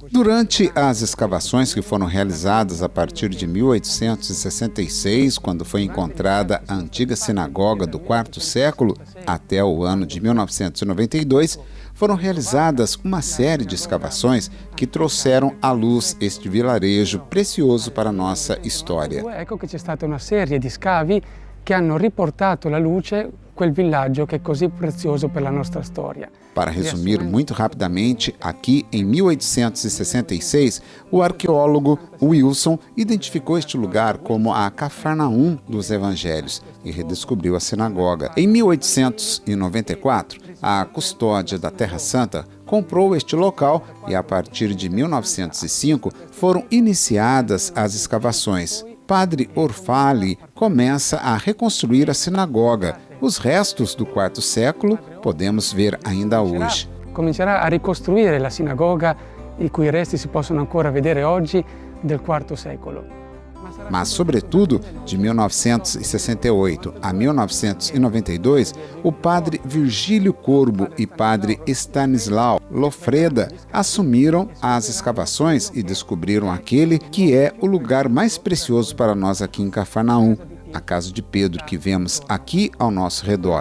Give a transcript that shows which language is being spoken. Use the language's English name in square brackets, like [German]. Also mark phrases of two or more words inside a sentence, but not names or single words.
[Portuguese] Durante as escavações que foram realizadas a partir de 1866, quando foi encontrada a antiga sinagoga do IV século, até o ano de 1992, foram realizadas uma série de escavações que trouxeram à luz este vilarejo precioso para a nossa história. [Italian] Ecco che c'è stata una serie di scavi che hanno riportato alla luce quel villaggio che è così prezioso per la nostra storia. [Portuguese] Para resumir muito rapidamente, aqui em 1866, o arqueólogo Wilson identificou este lugar como a Cafarnaum dos Evangelhos e redescobriu a sinagoga. Em 1894, a Custódia da Terra Santa comprou este local e, a partir de 1905, foram iniciadas as escavações. Padre Orfali começa a reconstruir a sinagoga. Os restos do quarto século podemos ver ainda hoje. [Italian] Comincerà a ricostruire la sinagoga, i cui resti si possono ancora vedere oggi, del quarto secolo. [Portuguese] Mas, sobretudo, de 1968 a 1992, o padre Virgílio Corbo e padre Stanislau Lofreda assumiram as escavações e descobriram aquele que é o lugar mais precioso para nós aqui em Cafarnaum, a casa de Pedro que vemos aqui ao nosso redor.